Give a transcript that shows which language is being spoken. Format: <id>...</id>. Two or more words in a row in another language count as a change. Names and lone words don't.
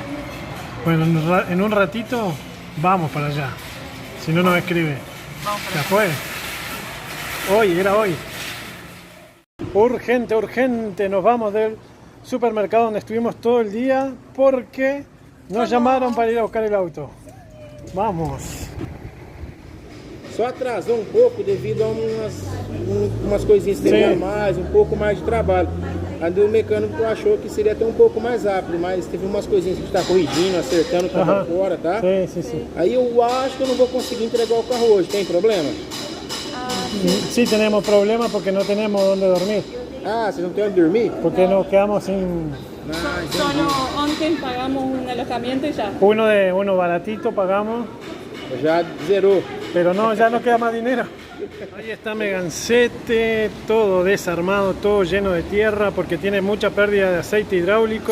<es>Bueno, en un ratito vamos para allá. Si no nos escribe. Vamos para ¿Ya allá. fue? Hoy, era hoy. Urgente, urgente. Nos vamos del supermercado donde estuvimos todo el día porque nos llamaron para ir a buscar el auto. Vamos.</es> <pt>Só atrasou pouco devido a umas coisinhas que teve a mais, pouco mais de trabalho. Aí o mecânico achou que seria até um pouco mais rápido, mas teve umas coisinhas que está corrigindo, acertando para Aham. fora, tá?</pt> <es>Sí.</es> <pt>Aí eu acho que eu não vou conseguir entregar o carro hoje, tem problema?</pt> <es>Sí, tenemos problemas porque no tenemos dónde dormir,</es> <pt>Ah, vocês não têm onde dormir?</pt> <es>porque nos quedamos sin</es> <pt>Ah, entendi.</pt> <es>Solo antes pagamos un alojamiento y ya. uno baratito pagamos,</es> <pt>Já zerou.</pt> <es>pero no, ya no queda más dinero. Ahí está Megancete, todo desarmado, todo lleno de tierra porque tiene mucha pérdida de aceite hidráulico.</es>